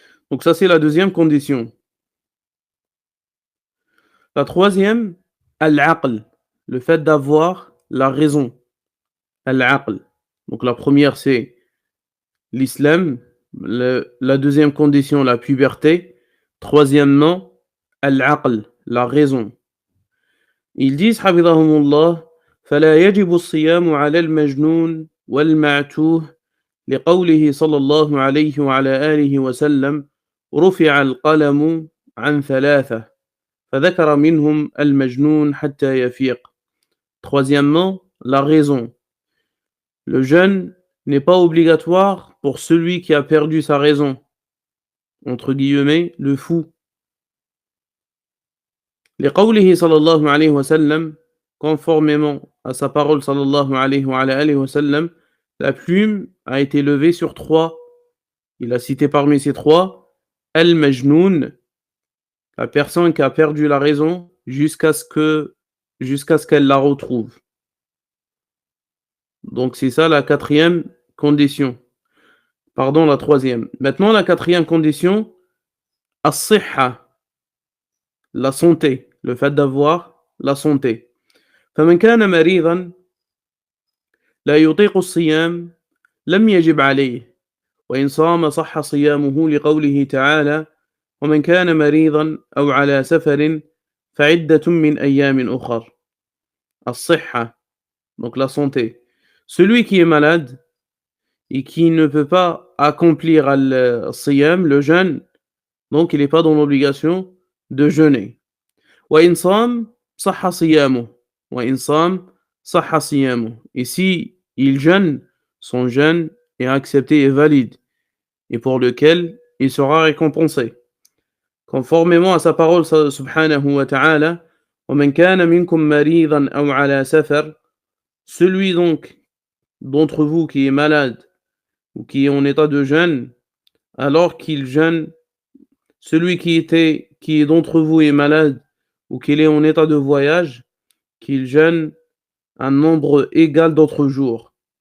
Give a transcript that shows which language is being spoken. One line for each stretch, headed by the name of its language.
French: Donc ça c'est la deuxième condition. La troisième, al-aql, le fait d'avoir la raison. Al-aql. Donc la première, c'est l'islam. La deuxième condition, la puberté. Troisièmement, al-aql, la raison. Ils disent,
Arabic: حفظهم فلا يجب الصيام على المجنون والمعتوه لقوله صلى الله عليه وعلى آله وسلم رفع القلم عن ثلاثة فذكر منهم المجنون حتى يفيق.
French: Troisièmement, la raison. Le jeûne n'est pas obligatoire pour celui qui a perdu sa raison, entre guillemets, le fou.
Arabic: لقوله صلى الله عليه وسلم,
French: conformément à sa parole
Arabic: صلى الله عليه وسلم,
French: la plume a été levée sur trois. Il a cité parmi ces trois Al-Majnoun, la personne qui a perdu la raison jusqu'à ce qu'elle la retrouve. Donc c'est ça la quatrième condition. Pardon, la troisième. Maintenant la quatrième condition, As-Sihha, la santé, le fait d'avoir la santé.
Arabic: فمن كان مريضا لا يطيق الصيام لم يجب عليه وإن صام صح صيامه لقوله تعالى ومن كان مريضا أو على سفر فعدة من أيام أخر.
French: الصحة, donc la santé. Celui qui est malade et qui ne peut pas accomplir al-siyam, le jeûne, donc il n'est pas dans l'obligation de jeûner.
Arabic: وإن صام صح صيامه وإن صام صح صيامه.
French: Et si il jeûne, son jeûne est accepté et valide et pour lequel il sera récompensé. Conformément à sa parole subhanahu wa ta'ala,
Arabic: وَمَنْ كَانَ مِنْكُمْ مَرِيضًا أَوْ عَلَى سَفَرٍ,
French: celui donc d'entre vous qui est malade ou qui est en état de jeûne, alors qu'il jeûne, celui qui est d'entre vous est malade ou qu'il est en état de voyage, qu'il jeûne un nombre égal d'autres jours.